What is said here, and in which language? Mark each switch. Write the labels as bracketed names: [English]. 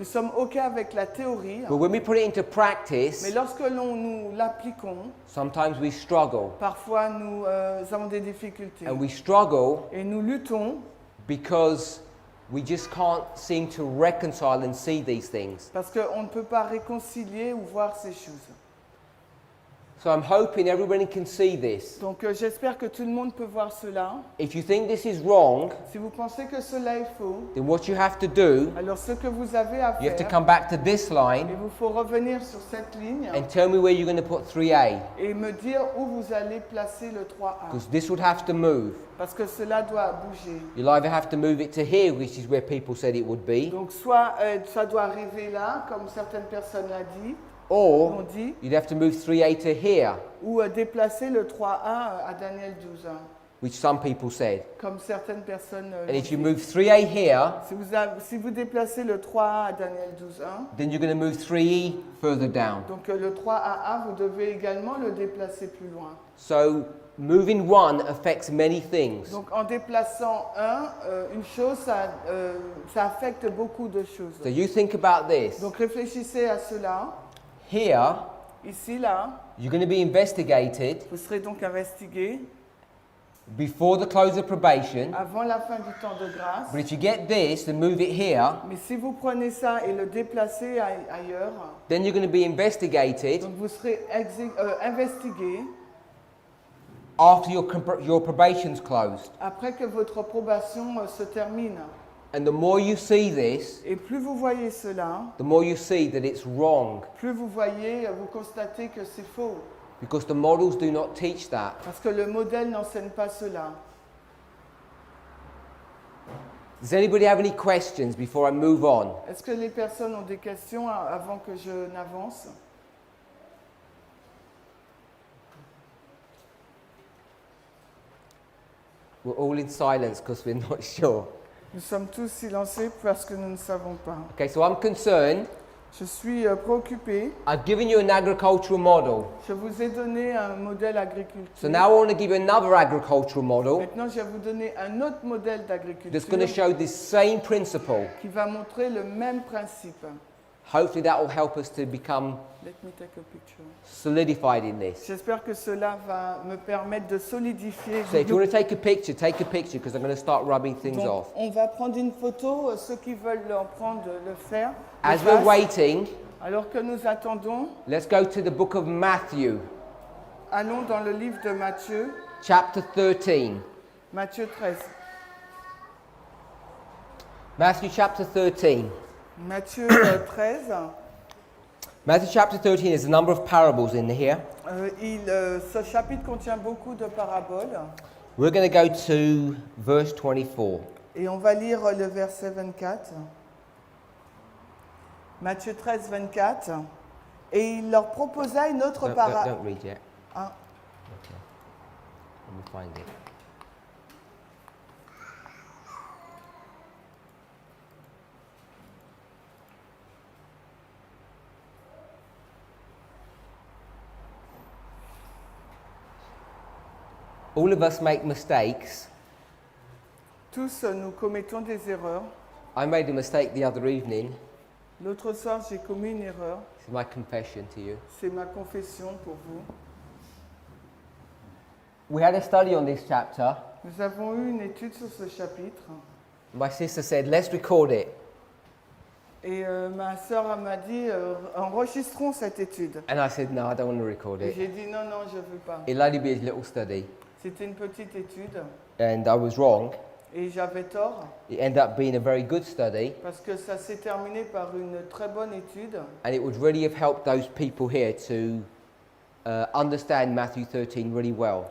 [French] nous sommes OK avec la théorie, [English] but when we put it into [French] mais [English] practice, [French] lorsque nous l'appliquons, [English] sometimes we struggle. [French] parfois nous avons des difficultés. [English] And we struggle [French] Et nous luttons [English] because we just can't seem to reconcile and see these things. [French] parce qu'on ne peut pas réconcilier ou voir ces choses. [English] So I'm hoping everybody can see this. [French] Donc j'espère que tout le monde peut voir cela. [English] If you think this is wrong, [French] Si vous pensez que cela est faux, [English] then what you have to do, [French] alors ce que vous avez à [English] you have to [French] faire, [English] come back to this [French] il [English] line [French] vous faut revenir sur cette ligne [English] and tell me where you're going to put 3A, [French] et me dire où vous allez placer le 3A. [English] because this would have to move. [French] Parce que cela doit bouger. [English] You'll either have to move it to here, which is where people said it would be, [French] Donc soit ça doit arriver là, comme certaines personnes l'ont [English] or [French] dit, [English] you'd have to move 3A to here, [French] ou déplacer le 3A à Daniel 12, [English] which some people said. [French] comme certaines personnes [English] And [French] l'ont [English] if you [French] dit. [English] move 3A here, [French] Si vous déplacez le 3A à Daniel 12, [English] then you're going to move 3E further down. [French] donc le 3AA, vous devez également le déplacer plus loin. [English] So moving one affects many things. [French] Donc en déplaçant une chose, ça affecte beaucoup de choses. [English] So you think about this. [French] Donc réfléchissez à cela. [English] Here, [French] Ici, là, [English] you're going to be investigated [French] vous serez donc investigué [English] before the close of probation. [French] avant la fin du temps de grâce. [English] But if you get this and move it here, [French] Mais si vous prenez ça et le déplacez ailleurs, [English] then you're going to be investigated [French] donc vous serez investigué [English] after your probation's closed. [French] après que votre probation se termine. [English] And the more you see this, [French] Et plus vous voyez cela, [English] the more you see that it's wrong, [French] plus vous constatez que c'est faux. [English] because the models do not teach that. [French] Parce que le modèle n'enseigne pas cela. [English] Does anybody have any questions before I move on? [French] Est-ce que les personnes ont des questions avant que je n'avance? [English] We're all in silence because we're not sure. [French] Nous sommes tous silencieux parce que nous ne savons pas. [English] Okay, so I'm concerned. [French] Je suis préoccupé. [English] I've given you an agricultural model. [French] Je vous ai donné un modèle agriculture. [English] So now I want to give you another agricultural model [French] Maintenant, je vais vous donner un autre modèle d'agriculture [English] that's going to show this same principle. [French] qui va montrer le même principe. [English] Hopefully that will help us to become Let me take a picture. solidified in this. [French] J'espère que cela va me permettre de solidifier. [English] So if you want to take a picture because I'm going to start rubbing things [French] Donc, [English] off. [French] on va prendre une photo. Ceux qui veulent en prendre, le faire. [English] As [French] le [English] we're [French] fassent. [English] waiting, [French] Alors que nous attendons, [English] let's go to the book of Matthew, [French] allons dans le livre de Matthieu, [English] chapter 13. [French] Matthieu 13. [English] Matthew chapter 13. [French] Matthieu 13, [English] Matthew chapter 13 is a number of parables in here. [French] ce chapitre contient beaucoup de paraboles We're going to go to verse 24. et on va lire le verset 24. Matthieu 13, 24. Et il leur proposa une autre parabole. [English] Don't read yet. Ah, Okay. Let me find it. All of us make mistakes. [French] tous nous commettons des erreurs. [English] I made a mistake the other evening. [French] L'autre soir, j'ai commis une erreur. [English] It's my confession to you. [French] C'est ma confession pour vous. [English] We had a study on this chapter. [French] Nous avons eu une étude sur ce chapitre. [English] My sister said, let's record it. [French] Et ma sœur m'a dit, enregistrons cette étude. [English] And I said, no, I don't want to record [French] Et [English] it. [French] j'ai dit, non, non, je ne veux pas. [English] It'll only be a little study. [French] C'était une petite étude. [English] And I was wrong. [French] Et j'avais tort, [English] It ended up being a very good study. [French] parce que ça s'est terminé par une très bonne étude. [English] And it would really have helped those people here to understand Matthew 13 really well.